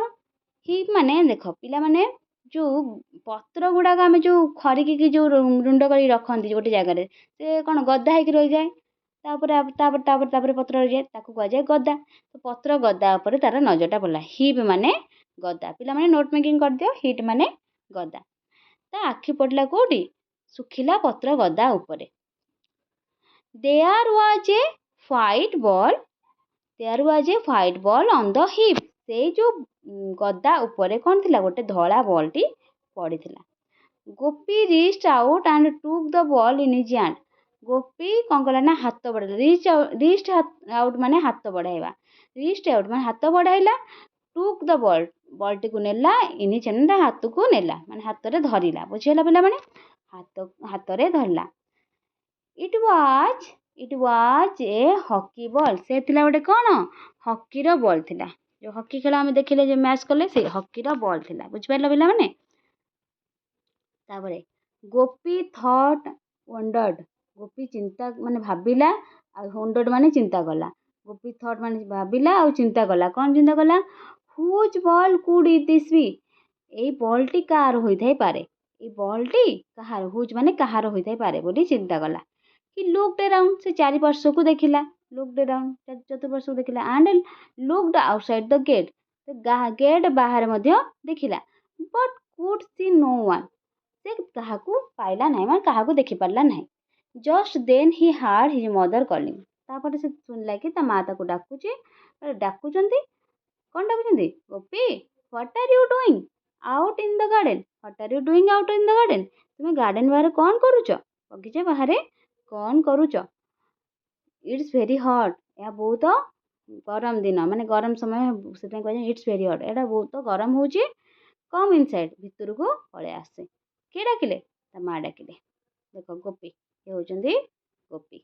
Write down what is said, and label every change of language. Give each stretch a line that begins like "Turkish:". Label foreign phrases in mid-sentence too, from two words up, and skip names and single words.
Odia: ହିପ୍ ମାନେ ଦେଖ ପିଲାମାନେ, ଯୋଉ ପତ୍ର ଗୁଡ଼ାକ ଆମେ ଯୋଉ ଖରିକିକି ଯୋଉ ରୁଣ୍ଡ କରି ରଖନ୍ତି ଗୋଟେ ଜାଗାରେ, ସେ କ'ଣ ଗଦା ହେଇକି ରହିଯାଏ। ତାପରେ ପତ୍ର ରହିଯାଏ, ତାକୁ କୁହାଯାଏ ଗଦା। ତ ପତ୍ର ଗଦା ଉପରେ ତାର ନଜରଟା ପଡ଼ିଲା। ହିପ୍ ମାନେ ଗଦା। ପିଲାମାନେ
English: note making
Odia: କରିଦିଅ। ହିଟ୍ ମାନେ ଗଦା। ତା ଆଖି ପଡ଼ିଲା କୋଉଠି? ଶୁଖିଲା ପତ୍ର ଗଦା ଉପରେ।
English: There was a white ball. There was a white ball on the heap.
Odia: ସେଇ ଯୋଉ ଗଦା ଉପରେ କ'ଣ ଥିଲା? ଗୋଟେ ଧଳା ବଲ୍ଟି ପଡ଼ିଥିଲା।
English: ଗୋପୀ reached out and took the ball in his hand.
Odia: ଗୋପୀ କ'ଣ କଲା ନା ହାତ ବଢ଼େଇଲା।
English: reached out
Odia: ମାନେ ହାତ ବଢ଼ାଇବା।
English: reached out
Odia: ମାନେ ହାତ ବଢ଼ାଇଲା।
English: took the ball,
Odia: ବଲ୍ଟିକୁ ନେଲା।
English: in his hand,
Odia: ତା ହାତକୁ ନେଲା ମାନେ ହାତରେ ଧରିଲା। ବୁଝିଗଲା ପିଲାମାନେ? ହାତରେ ଧରିଲା।
English: It was a hockey ball.
Odia: ସେ ଥିଲା ଗୋଟେ କ'ଣ? ହକିର ବଲ୍ ଥିଲା। ଯୋଉ ହକି ଖେଳ ଆମେ ଦେଖିଲେ, ଯୋଉ ମ୍ୟାଚ୍ କଲେ, ସେ ହକିର ବଲ୍ ଥିଲା। ବୁଝିପାରିଲ ପିଲାମାନେ? ତାପରେ ଗୋପୀ
English: thought wondered.
Odia: ଗୋପୀ ଚିନ୍ତା ମାନେ ଭାବିଲା, ଆଉ ୱଣ୍ଡର୍ଡ ମାନେ ଚିନ୍ତା କଲା। ଗୋପୀ ଥଟ୍ ମାନେ ଭାବିଲା ଆଉ ଚିନ୍ତା କଲା। କ'ଣ ଚିନ୍ତା କଲା?
English: Whose ball could this be?
Odia: ଏଇ ବଲ୍ଟି କାହାର ହୋଇଥାଇପାରେ? ଏଇ ବଲ୍ଟି କାହାର? ହୁଜ୍ ମାନେ କାହାର ହୋଇଥାଇପାରେ ବୋଲି ଚିନ୍ତା କଲା।
English: He looked around.
Odia: ସେ ଚାରିପାର୍ଶ୍ୱକୁ ଦେଖିଲା।
English: looked around,
Odia: ଚତୁଃପାର୍ଶ୍ୱକୁ ଦେଖିଲା।
English: and looked outside the gate.
Odia: ଗେଟ୍ ବାହାରେ ମଧ୍ୟ ଦେଖିଲା।
English: but could see no one.
Odia: ସେ କାହାକୁ ପାଇଲା ନାହିଁ, ମାନେ କାହାକୁ ଦେଖିପାରିଲା ନାହିଁ।
English: just then he heard his mother calling.
Odia: ତାପରେ ସେ ଶୁଣିଲା କି ତା ମା ତାକୁ ଡାକୁଛନ୍ତି। କ'ଣ ଡାକୁଛନ୍ତି? ଗୋପୀ,
English: what are you doing out in the garden? What are you doing out in the garden?
Odia: ତୁମେ ଗାର୍ଡେନ ବାହାରେ କ'ଣ କରୁଛ? ବଗିଚା ବାହାରେ କ'ଣ କରୁଛ?
English: It's very hot.
Odia: ଏହା ବହୁତ ଗରମ ଦିନ, ମାନେ ଗରମ ସମୟ, ସେଥିପାଇଁ କୁହାଯାଏ
English: It's very hot.
Odia: ଏଇଟା ବହୁତ ଗରମ ହେଉଛି।
English: come inside,
Odia: ଭିତରକୁ ପଳେଇ ଆସେ। କିଏ ଡାକିଲେ? ତା ମା ଡାକିଲେ। ଦେଖ ଗୋପୀ, ଇଏ ହେଉଛନ୍ତି ଗୋପୀ।